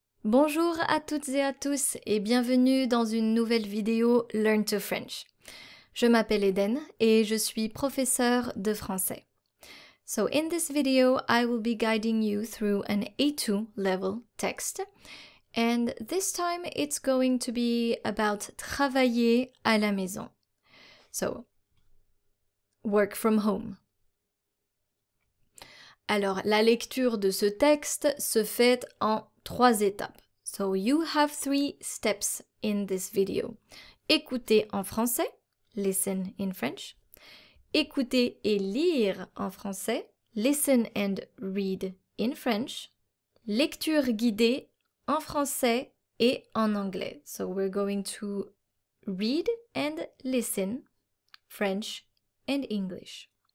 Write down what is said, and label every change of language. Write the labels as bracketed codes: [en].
[fr] Bonjour à toutes et à tous et bienvenue dans une nouvelle vidéo Learn to French. Je m'appelle Eden et je suis professeure de français. [en] So in this video, I will be guiding you through an A2 level text. And this time it's going to be about [fr] travailler à la maison. [en] So, work from home. [fr] Alors, la lecture de ce texte se fait en 3 étapes. [en] So, you have 3 steps in this video. [fr] Écouter en français, [en] listen in French. [fr] Écouter et lire en français, [en] listen and read in French. [fr] Lecture guidée en français et en anglais. [en] So, we're going to read and listen, French and English.